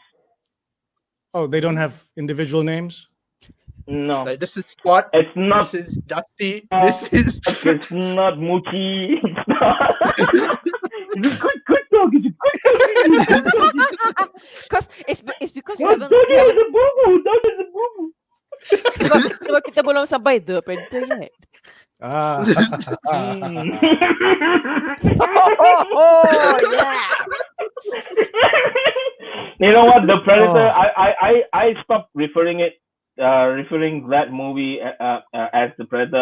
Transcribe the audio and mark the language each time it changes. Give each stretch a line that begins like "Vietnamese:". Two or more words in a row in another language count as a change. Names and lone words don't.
English: Oh, they don't have individual names? No, Like this is Spot. it's not. This is Dusty. This is. It's not Moochie. It's not. It's a good dog. It's a good dog. Because it's because we What haven't, dog we is haven't a boo-boo? Dog is a boo-boo.
Malay: sebab kita belum sampai the Predator yet.
English: Ah. Oh, yeah. You know what? The Predator. Oh. I stopped referring that movie as the Predator.